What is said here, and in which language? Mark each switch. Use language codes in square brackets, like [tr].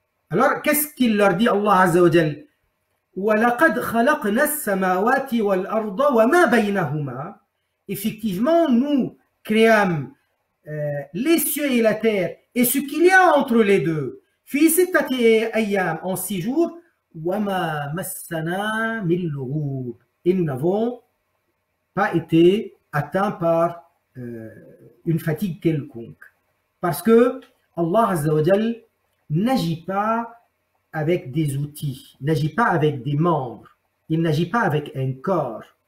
[fr] Alors, qu'est-ce qu'il leur dit Allah Azza wa Jal? [ar] وَلَقَدْ خَلَقْنَا السَّمَاوَاتِ وَالْأَرْضَ وَمَا بَيْنَهُمَا. [fr] Effectivement, nous créâmes les cieux et la terre et ce qu'il y a entre les deux. [ar] فِي سِتَّةِ أَيَّامٍ, [fr] en 6 jours. [ar] وَمَا مَسَّنَا مِن لُغُوبٍ. [fr] Et nous n'avons pas été atteints par une fatigue quelconque. Parce que Allah Azza wa Jal n'agit pas avec des outils, n'agit pas avec des membres, il n'agit pas avec un corps.